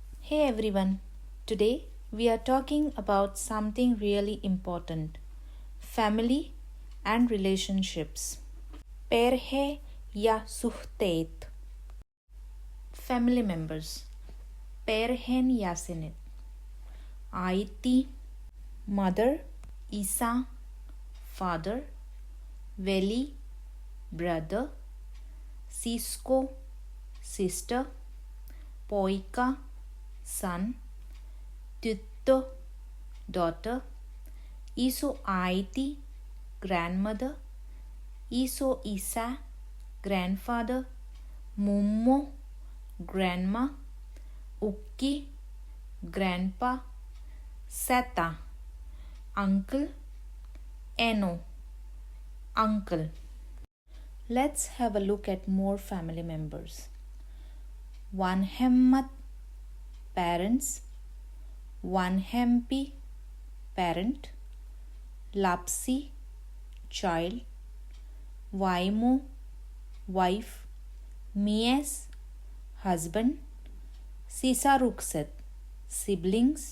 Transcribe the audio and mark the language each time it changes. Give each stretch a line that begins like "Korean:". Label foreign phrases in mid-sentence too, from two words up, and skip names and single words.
English: Hey everyone, today we are talking about something really important, family and relationships.
Finnish: Perhe ja suhteet.
English: Family members.
Finnish: Perheenjäsenet. Äiti, mother, isä, father, Veli, brother, Sisko, sister, poika, son, tyttö, daughter, iso äiti, grandmother, iso isä, grandfather, mummo, grandma, Ukki, grandpa, Setä,
English: uncle, eno, uncle. Let's have a look at more family members.
Finnish: Vanhemmat, parents. Vanhempi, parent. Lapsi, child. Vaimo, wife. Mies, husband. Sisarukset, siblings.